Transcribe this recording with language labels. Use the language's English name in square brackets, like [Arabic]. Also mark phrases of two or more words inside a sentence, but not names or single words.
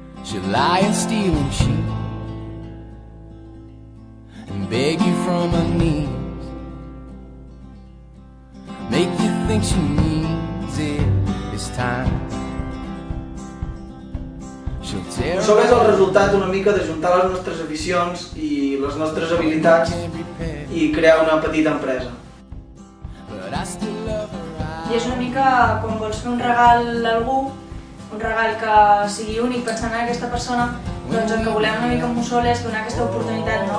[English] She'll lie and steal and cheat and beg you from her knees, make you think she needs it this time. [Catalan] Això és el resultat una mica de juntar les nostres aficions i les nostres habilitats i crear una petita empresa. I és una mica quan vols fer un regal a algú, un regal que sigui únic pensant en aquesta persona, doncs el que volem una mica amb Mussol és donar aquesta oportunitat, no?